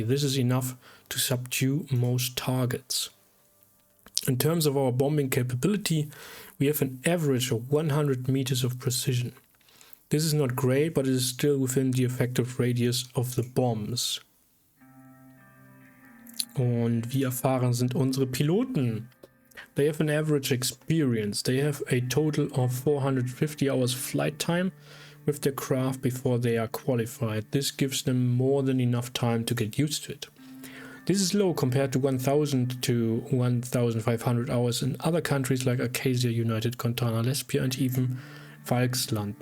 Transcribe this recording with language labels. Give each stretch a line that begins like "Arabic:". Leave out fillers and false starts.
English: This is enough to subdue most targets. In terms of our bombing capability, we have an average of 100 meters of precision. This is not great, but it is still within the effective radius of the bombs.
German: Und wie erfahren sind unsere Piloten?
English: They have an average experience. They have a total of 450 hours flight time with their craft before they are qualified. This gives them more than enough time to get used to it. This is low compared to 1,000 to 1,500 hours in other countries like Acacia, United, Contana, Lesbia and even Volksland.